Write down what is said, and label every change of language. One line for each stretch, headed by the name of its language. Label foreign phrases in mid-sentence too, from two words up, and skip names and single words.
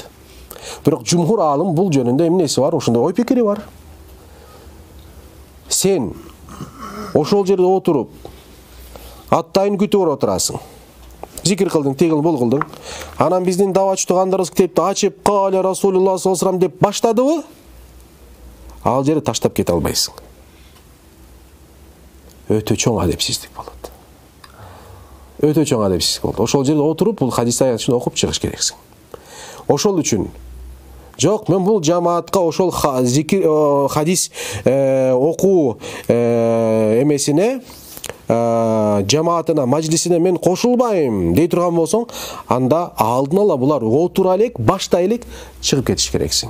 Kyrgyz: Бирок жумхур алым бул жөнүндө эмнеси бар? Ошондой ой пикири бар. Сен ошол жерде отуруп, аттайын күтүп отурасың. Зикир кылдың, тегил бул кылдың. Анан биздин давачы туугандарыбыз китепти ачып,
Arabic: "قال رسول الله صلى الله عليه وسلم"
Kyrgyz: деп баштадыбы? Ал жерде таштап кете албайсың. Өтө чоң адепсиздик болот. Өтө чоң адепсиздик болот. Ошол жерде отуруп, бул хадис аятын окуп чыгыш керексиң. Ошол үчүн жок, мен бул жамаатка ошол хадис окуу эмесине, жамаатына, мажлисине мен кошулбайм дей турган болсоң, анда алдын ала булар отура элек, баштай элек чыгып кетиш керексиң.